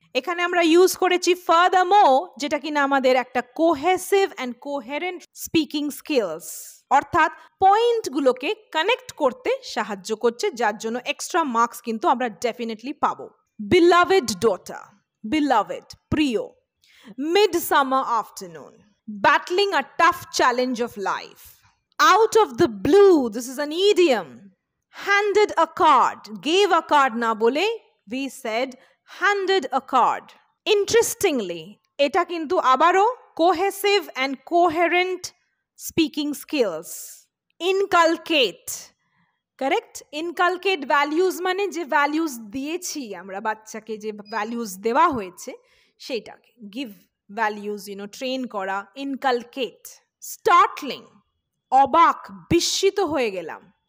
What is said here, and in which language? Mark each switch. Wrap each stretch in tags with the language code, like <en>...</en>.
<bn>এখানে আমরা ইউজ করেছি ফার্দারমোর, যেটা কিনা আমাদের একটা cohesive and coherent speaking skills, অর্থাৎ পয়েন্টগুলোকে কানেক্ট করতে সাহায্য করছে, যার জন্য এক্সট্রা মার্কস কিন্তু আমরা ডেফিনেটলি পাবো। বিলাভেড ডটার, বিলাভেড, প্রিয়।</bn> <en>Midsummer afternoon, battling a tough challenge of life. Out of the blue, this is an idiom. Handed a card, gave a card</en> <bn>na bole,</bn> <en>we said handed a card. Interestingly,</en> <bn>এটা কিন্তু আবারও</bn> <en>cohesive and coherent speaking skills. Inculcate, correct? Inculcate values</en> <bn>মানে যে values দিয়েছি আমরা বাচ্চাকে, যে values দেওয়া হয়েছে সেটাকে,</bn> <en>give values,</en> <bn>ট্রেন করা, inculcate. Startling, অবাক, বিস্মিত হয়ে গেলাম।</bn>